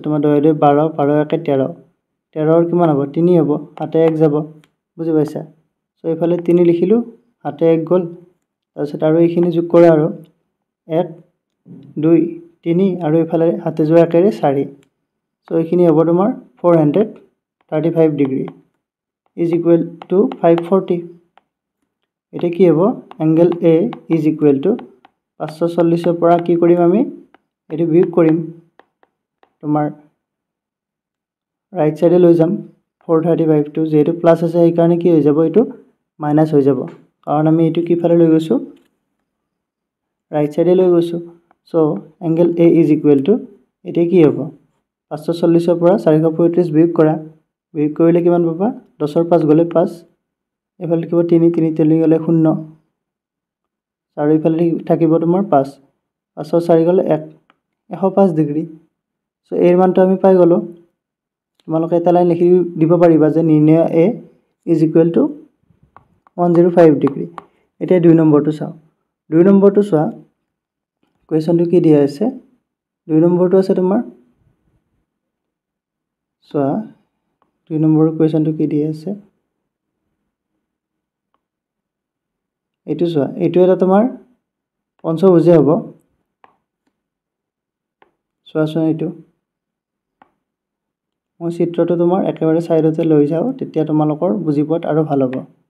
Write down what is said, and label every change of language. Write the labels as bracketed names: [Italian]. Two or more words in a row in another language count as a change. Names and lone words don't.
[Assamese] তোমাৰ 2 2 12 12 1 13 13 ৰ কিমান হ'ব 3 হ'ব হাতে 1 যাব বুজি পাইছা সো এইফালে 3 লিখিলো হাতে 1 গল তাৰপিছত আৰু এইখিনি যোগ কৰা আৰু 1 2 3 আৰু এইফালে হাতে যোৱা একেৰে 4 সো এইখিনি হ'ব তোমাৰ 435 ডিগ্ৰী [English] is equal to [Assamese] 540 এটা কি হ'ব [English] angle A is equal to [Assamese] 540 ৰ পৰা কি কৰিম আমি এটো বিয়োগ কৰিম তোমাৰ [English] right sideে [Assamese] লৈ যাম 435 টো যেটো প্লাস আছে এই কাৰণে কি হৈ যাব এটো মাইনাস হৈ যাব কাৰণ আমি এটো কি ফালে লৈ গৈছো ৰাইট সাইডে লৈ গৈছো সো [English] angle A is equal to [Assamese] এটা কি হ'ব 540 ৰ পৰা 435 বিয়োগ কৰা বিয়োগ কৰিলে কিমান পাবা 10 ৰ 5 গলে 5 এফালে কিবা 3 3 তেলি গলে 0 আৰু ইফালে থাকিব তোমাৰ 5 5 ৰ 4 গলে 1 105 ডিগ্ৰী সো এর মানটো আমি পাই গলো তোমালোকে এটা লাইন লিখি দিব পাৰিবা যে নিৰ্ণয় [English] A is equal to [Assamese] 105 ডিগ্ৰী এতিয়া 2 নম্বৰটো চাও 2 নম্বৰটো চোৱা কোৱেশ্চনটো কি দিয়া আছে 2 নম্বৰটো আছে তোমাৰ চোৱা 2 নম্বৰৰ কোৱেশ্চনটো কি দিয়া আছে এটো চোৱা এটো এটা তোমাৰ পঞ্চভুজে হ'ব চোৱাচোন এটো মই চিত্ৰটো তোমাৰ একেবাৰে সাইডতে লৈ যাও তেতিয়া তোমালোকৰ বুজি পোৱাত আৰু ভাল হ'ব